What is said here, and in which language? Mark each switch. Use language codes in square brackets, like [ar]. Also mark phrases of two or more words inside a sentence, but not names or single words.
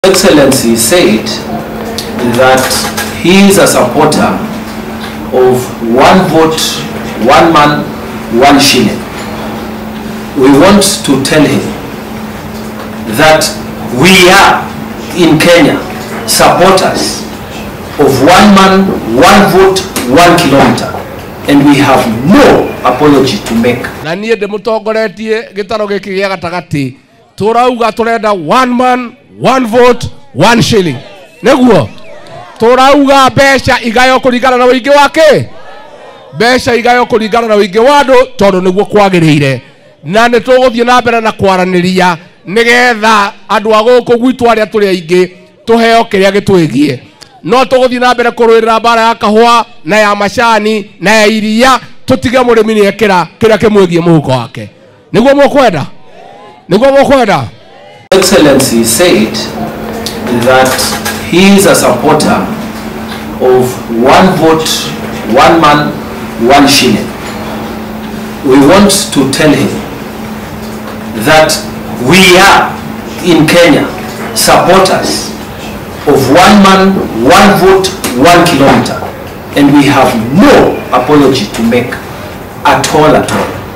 [en] Excellency said that he is a supporter of one vote, one man, one shilling. We want to tell him that we are in Kenya supporters of one man, one vote, 1 kilometer, and we have no apology to make. [ki] Na niye demutongoretie gitaro giki gya gatagati turauga turenda [en] one man, one vote, 1 shilling. [ki] Neguo turauga besha igayo kuringana na wingi wake, besha igayo kuringana na wingi wa andu tondu niguo kwagirire, na ni tuguthie na mbere na kwaraniria nigetha andu aguku gwitu aria turi aingi tuheo kiria gitwigie. No tuguthie na mbere kurwirira bara ya kahua na ya macani na ya iria, tutige murimi ni ekira kiria kimwigie muhuko wake. Niguo mukwenda, niguo mukwenda. [en] Excellency said that he is a supporter of one vote, one man, 1 shilling. We want to tell him that we are in Kenya supporters of one man, one vote, 1 kilometer, and we have no apology to make at all at all.